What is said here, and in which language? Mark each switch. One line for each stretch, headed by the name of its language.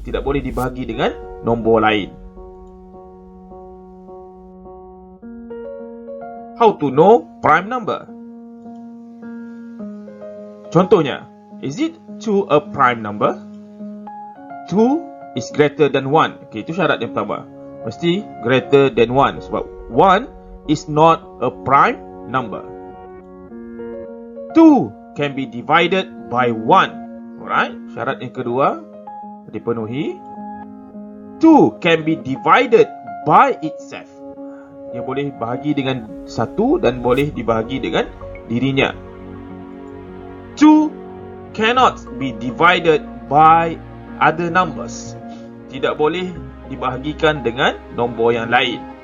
Malay: Tidak boleh dibahagi dengan nombor lain.
English: How to know prime number? Contohnya, is it 2 a prime number? 2 is greater than 1. Okay,
Malay: itu syarat yang pertama.
English: Mesti greater than 1. Sebab 1 is not a prime number. 2 can be divided by 1. Alright,
Malay: syarat yang kedua dipenuhi.
English: 2 can be divided by itself.
Malay: Dia boleh bahagi dengan satu dan boleh dibahagi dengan dirinya.
English: 2 cannot be divided by other numbers.
Malay: Tidak boleh dibahagikan dengan nombor yang lain.